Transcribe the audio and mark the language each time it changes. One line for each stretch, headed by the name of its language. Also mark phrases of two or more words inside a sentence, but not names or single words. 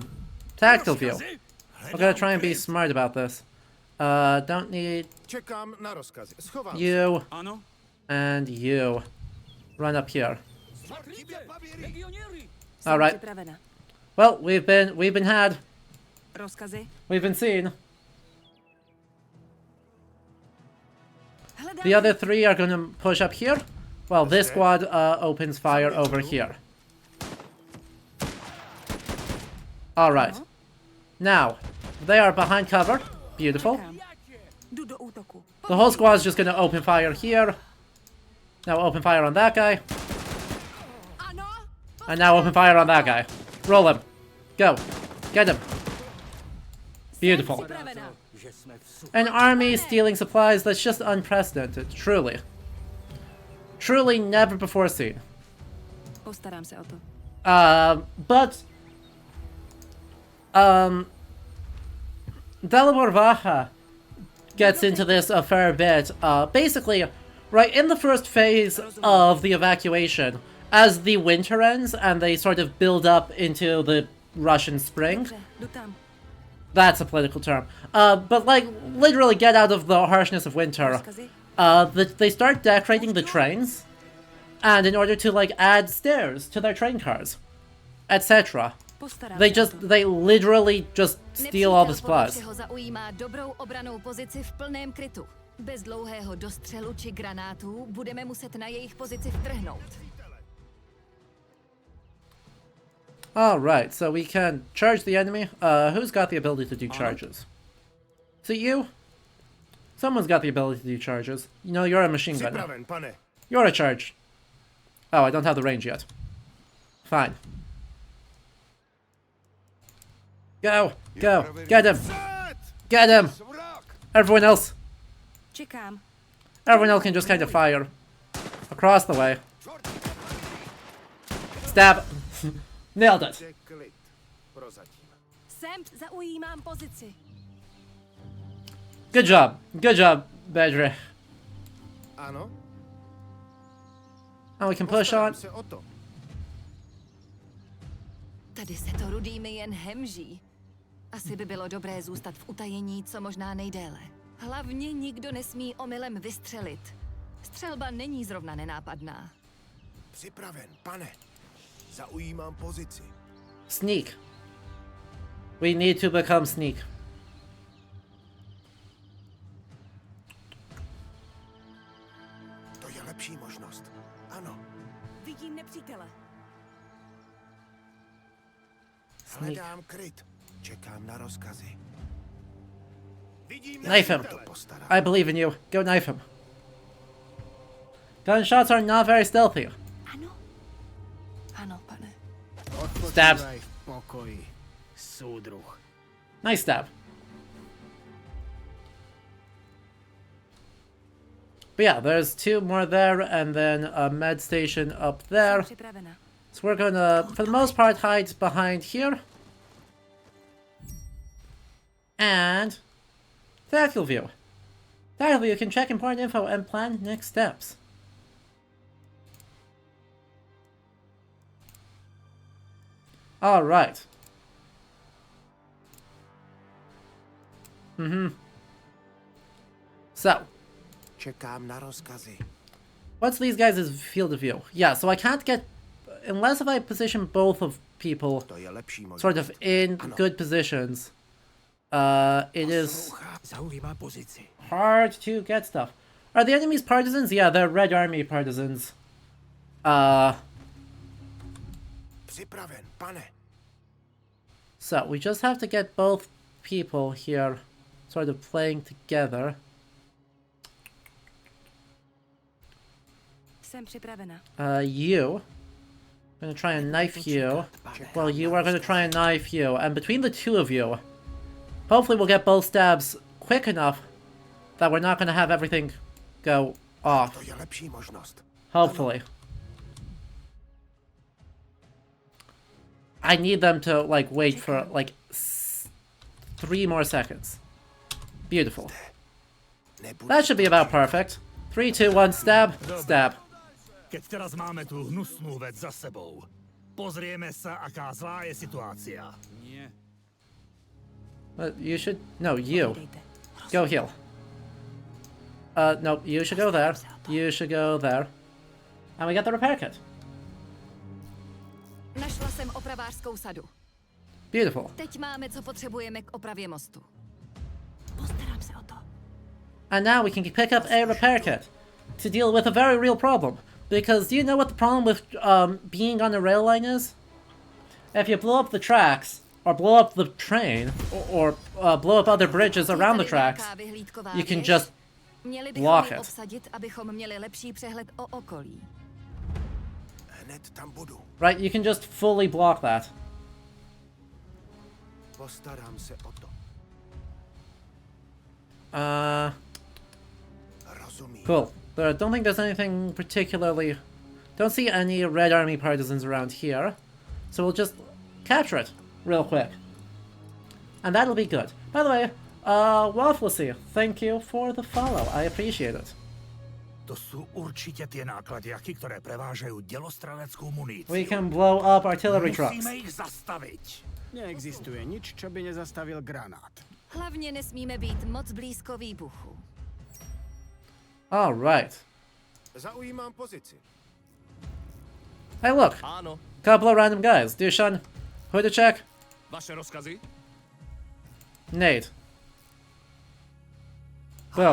English: Tactical view. We're gonna try and be smart about this. Don't need
Czech: Čekám na rozkazy. Schovám
English: you
Czech: Ano?
English: and you. Run up here.
Czech: Jsem
English: All right.
Czech: připravena.
English: Well, we've been had.
Czech: Rozkazy?
English: We've been seen.
Czech: Hledám.
English: The other three are gonna push up here. Well, this squad opens fire over here. Alright. Now, they are behind cover. Beautiful.
Czech: Čekám. Jdu do útoku.
English: The whole squad's just gonna open fire here. Now open fire on that guy.
Czech: Ano?
English: And now open fire on that guy. Roll him. Go. Get him. Beautiful.
Czech: Připravena. Že jsme v
English: An army stealing supplies that's just unprecedented. Truly. Truly never before seen.
Czech: Postarám se o to.
English: But Dalibor Vaha gets into this a fair bit. Basically, right in the first phase of the evacuation, as the winter ends and they sort of build up into the Russian spring.
Czech: Dobře, jdu tam.
English: That's a political term. But like literally get out of the harshness of winter.
Czech: Rozkazy?
English: They start decorating the trains, and in order to like add stairs to their train cars, etc.
Czech: Postarám
English: They
Czech: se o
English: just,
Czech: to.
English: they literally just steal all the
Czech: Nepřítel podle
English: supplies.
Czech: všeho zaujímá dobrou obranou pozici v plném krytu. Bez dlouhého dostřelu či granátů budeme muset na jejich pozici vtrhnout.
English: Alright, so we can charge the enemy. Who's got the ability to do charges? Is it you? Someone's got the ability to do charges. You know, you're a machine gunner.
Czech: Připraven, pane.
English: You're a charge. Oh, I don't have the range yet. Fine. Go! Go! Get him! Get him! Everyone else!
Czech: Čekám.
English: Everyone else can just kind of fire. Across the way. Stab! Nailed it!
Czech: Sem zaujímám pozici.
English: Good job. Good job, Bedre.
Czech: Ano,
English: And we can push on.
Czech: se o to. Tady se to rudými jen hemží. Asi by bylo dobré zůstat v utajení co možná nejdéle. Hlavně nikdo nesmí omylem vystřelit. Střelba není zrovna nenápadná. Připraven, pane. Zaujímám pozici.
English: Sneak. We need to become sneak.
Czech: To je lepší možnost. Ano. Vidím nepřítele. Hledám kryt. Čekám na rozkazy. Vidím
English: Knife him.
Czech: to postarám.
English: I believe in you. Go knife him. Gunshots are not very stealthy.
Czech: Ano. Ano, pane.
English: Stabs.
Czech: Odpočívaj v pokoji, soudruh.
English: Nice stab. But yeah, there's two more there, and then a med station up there.
Czech: Jsem připravena.
English: So we're gonna, for the most part, hide behind here. And tactical view. Tactical view can check important info and plan next steps. All right. So,
Czech: Čekám na rozkazy.
English: what's these guys' field of view? Yeah, so I can't get, unless if I position both of people
Czech: To je lepší možnost.
English: sort of in good positions, it is
Czech: Zaujímá pozici.
English: hard to get stuff. Are the enemies partisans? Yeah, they're Red Army partisans.
Czech: Připraven, pane.
English: So we just have to get both people here sort of playing together.
Czech: Jsem připravena.
English: You. I'm gonna try and knife you. Well, you are gonna try and knife you. And between the two of you, hopefully we'll get both stabs quick enough that we're not gonna have everything go off.
Czech: To je lepší možnost.
English: Hopefully. I need them to, like, wait for, like, 3 more seconds. Beautiful. That should be about perfect. 3, 2, 1, stab, stab.
Slovak: Keď teraz máme tú hnusnú vec za sebou, pozrieme sa, aká zlá je situácia. Nie.
English: You should, no, you.
Czech: Dejte.
English: Go heal. No, you should go there. You should go there. And we got the repair kit.
Czech: Našla jsem opravářskou sadu.
English: Beautiful.
Czech: Teď máme, co potřebujeme k opravě mostu. Postarám se o to.
English: And now we can pick up a repair kit to deal with a very real problem. Because do you know what the problem with being on a rail line is? If you blow up the tracks, or blow up the train, or blow up other bridges around the tracks, you can just
Czech: Měli
English: block
Czech: bychom ji
English: it.
Czech: obsadit, abychom měli lepší přehled o okolí. Hned tam budu.
English: right, you can just fully block that.
Czech: Postarám se o to. Rozumím.
English: Cool. There, I don't think there's anything particularly... Don't see any Red Army partisans around here. So we'll just capture it real quick. And that'll be good. By the way, Wafflesy, thank you for the follow. I appreciate it.
Slovak: To sú určite tie nákladiaky, ktoré prevážajú delostreleckou muníciu.
English: We can blow up artillery trucks.
Slovak: Musíme ich zastaviť. Neexistuje nič, čo by nezastavil granát.
Czech: Hlavně nesmíme být moc blízko výbuchu.
English: Alright.
Czech: Zaujímám pozici.
English: Hey look,
Slovak: Áno.
English: couple of random guys. Dushan, who to check?
Czech: Vaše rozkazy?
English: Nate. Boom.